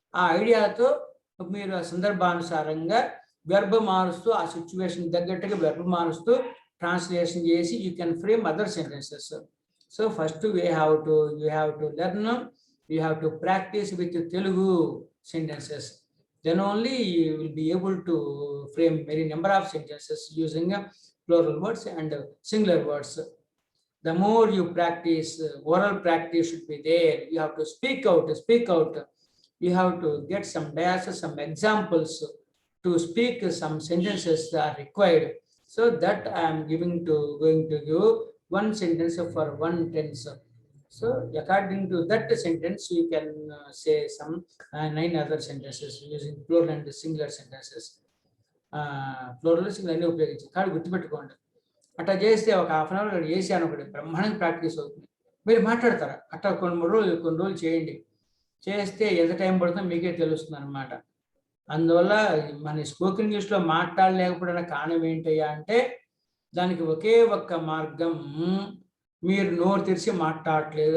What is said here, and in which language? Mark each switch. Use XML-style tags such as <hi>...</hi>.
<te>ఆ ఐడియాతో మీరు ఆ సందర్భానుసారంగా వెర్బ్ మారుస్తూ, ఆ సిచ్యువేషన్ తగ్గట్టుగా వెర్బ్ మారుస్తూ ట్రాన్స్లేషన్ చేసి</te> <en>You can frame other sentences. So first you have to learn, you have to practice with Telugu sentences. Then only you will be able to frame many number of sentences using plural words and singular words. The more you practice, oral practice should be there. You have to speak out. You have to get some diases, some examples to speak. Some sentences are required. So that I am going to give one sentence for one tense. So according to that sentence, you can say some 9 other sentences using plural and singular sentences.</en> <te>Plural singular అన్ని ఉపయోగించి కాదు గుర్తుపెట్టుకోండి. అట్లా చేస్తే ఒక ½ an hour చేశాను ఒకటి బ్రహ్మాండంగా ప్రాక్టీస్ అవుతుంది. మీరు మాట్లాడతారా అట్లా కొన్ని రోజులు చేయండి. చేస్తే ఎంత టైం పడుతుందో మీకే తెలుస్తుంది అనమాట. అందువల్ల మన స్పోకెన్ ఇంగ్లీష్లో మాట్లాడలేకపోవడానికి కారణం ఏంటయ్యా అంటే దానికి ఒకే ఒక్క మార్గం, మీరు నోరు తెరిచి మాట్లాడట్లేదు.</te>